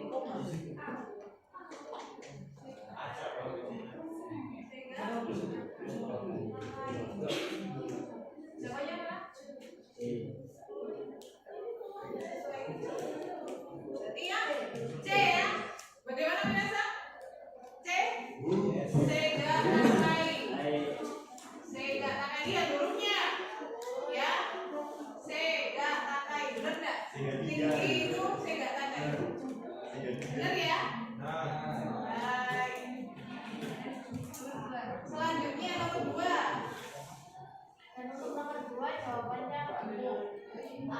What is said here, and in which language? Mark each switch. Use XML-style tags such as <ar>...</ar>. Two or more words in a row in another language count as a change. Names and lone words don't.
<id>Jawabannya apa? Berarti ya C ya. Bagaimana Minasa?</id> <ja>C. せが たかい. せが たかい lihat hurufnya. Ya. せが たかい.</ja> <id>Benar enggak? Tinggi itu</id> <ja>せが たかい.</ja> <id>Benar ya? Baik. Selanjutnya nomor 2. Dan untuk nomor 2 jawabannya A.</id>